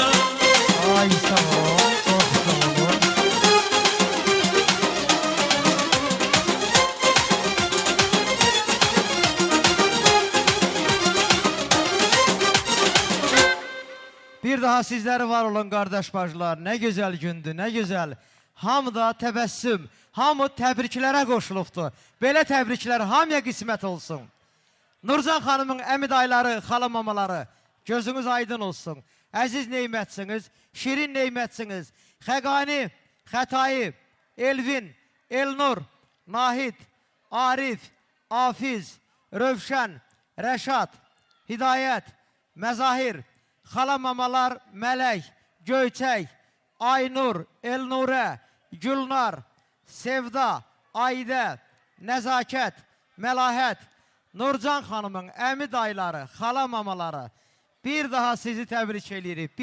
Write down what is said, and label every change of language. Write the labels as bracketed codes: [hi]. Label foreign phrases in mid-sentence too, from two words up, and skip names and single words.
[tr] Ay sağ ol, çok sağ olun. Bir daha sizleri var olun kardeş bacılar. Ne güzel gündü, ne güzel. [az] Hamıda təbəssüm, hamı təbriklərə qoşulubdu. Belə təbriklər hamıya qismət olsun. Nurcan xanımın əmi dayıları, xala mamaları, gözünüz aydın olsun. Əziz neymətsiniz, şirin neymətsiniz. Xəqani, Xətai, Elvin, Elnur, Nahid, Arif, Afiz, Rövşən, Rəşad, Hidayət, Məzahir, Xalamamalar, Mələk, Göyçək, Aynur, Elnurə, Gülnar, Sevda, Aydə, Nəzakət, Məlahət, Nurcan xanımın əmi dayıları, xalamamaları, bir daha sizi təbrik edirik.